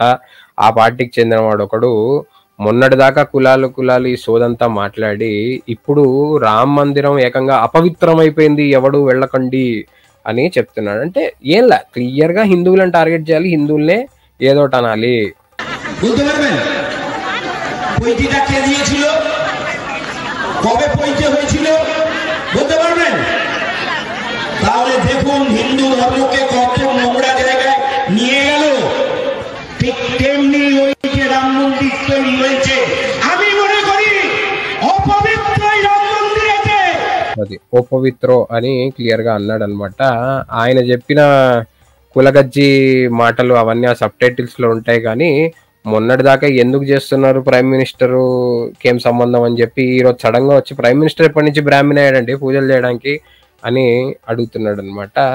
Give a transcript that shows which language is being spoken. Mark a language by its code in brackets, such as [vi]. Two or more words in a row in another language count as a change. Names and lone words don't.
[te] ఆ పార్టీకి చెందిన వాడు ఒకడు మొన్నటిదాకా కులాలు ఈ సోదంతా మాట్లాడి ఇప్పుడు రామ మందిరం ఏకంగా అపవిత్రమైపోయింది, ఎవడు వెళ్ళకండి అని చెప్తున్నాడు. అంటే ఏంలా క్లియర్ గా హిందువులను టార్గెట్ చేయాలి, హిందువులనే ఏదోటి అనాలి. [bn] বলতে পারবেন? তাহলে দেখুন হিন্দু ধর্মকে কত নোংরা জায়গায় নিয়ে গেল। ঠিক তেমনি ওই যে রাম মন্দির তৈরি হয়েছে, আমি মনে করি অপবিত্র রাম মন্দির আছে। [te] అది అపవిత్రో అని క్లియర్ గా అన్నాడు అనమాట. ఆయన చెప్పిన కులగజ్జి మాటలు అవన్నీ ఆ సబ్ టైటిల్స్ లో ఉంటాయి, కానీ మొన్నటి దాకా ఎందుకు చేస్తున్నారు [en] prime minister [te] కేం సంబంధం అని చెప్పి ఈరోజు సడన్ గా వచ్చి [en] prime minister [te] ఎప్పటి నుంచి బ్రాహ్మణ అయ్యాడండి పూజలు చేయడానికి అని అడుగుతున్నాడు అనమాట.